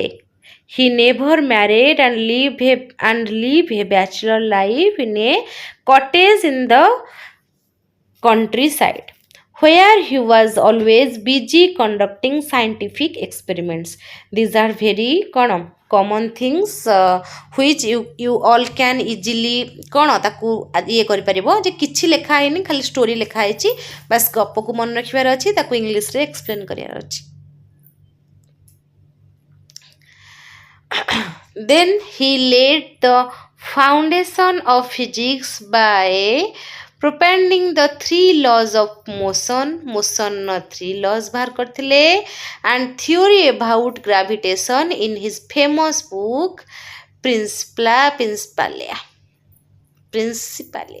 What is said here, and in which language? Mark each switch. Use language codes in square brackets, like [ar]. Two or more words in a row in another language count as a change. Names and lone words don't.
[en] He never married and lived a bachelor life in a cottage in the countryside, where he was always busy conducting scientific experiments. These are very common things which you all can easily [or] ତାକୁ ଏ କରି ପାରିବ ଯେ କିଛି ଲେଖା ହୋଇନି, ଖାଲି ଷ୍ଟୋରି ଲେଖା ହୋଇଛି, ବସ ଗପ କୁ ମନେ ରଖିବାର ଅଛି, ତାକୁ ଇଂଲିଶ ରେ ଏକ୍ସପ୍ଲେନ କରିବାର ଅଛି. [en] Then he laid the foundation of physics by propounding the 3 laws of motion no 3 laws [or] ବାହାର କରିଥିଲେ, [en] and theory about gravitation in his famous book Principalia.